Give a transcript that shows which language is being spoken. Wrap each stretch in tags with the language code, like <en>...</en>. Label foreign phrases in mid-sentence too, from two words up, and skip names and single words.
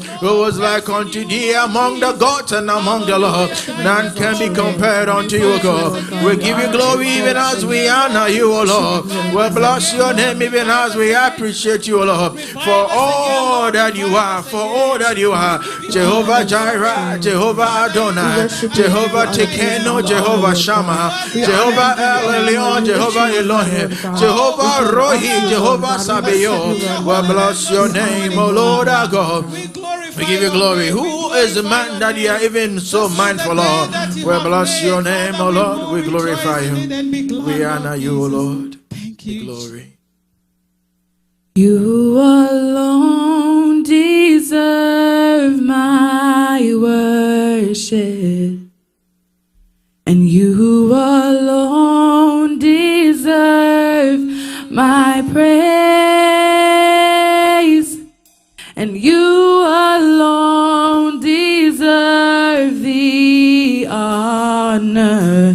<en>Who was like unto thee among the gods and among the lords? None can be compared unto you, O God. We give you glory even as we honor you, O Lord. We bless your name even as we appreciate you, O Lord, for all that you are, for all that you are. Jehovah Jireh, Jehovah Adonai, Jehovah Tekeno, Jehovah Shammah, Jehovah El Elyon, Jehovah Elohim, Jehovah Rohi, Jehovah Sabaoth. We bless your name, O Lord our God. We give you glory. Who is the man that you are even so mindful of? We bless your name, O Lord. We glorify you. We honor you, O Lord. Thank you. Glory. You alone deserve my worship, and you alone deserve my praise, and you alone deserve the honor.</en>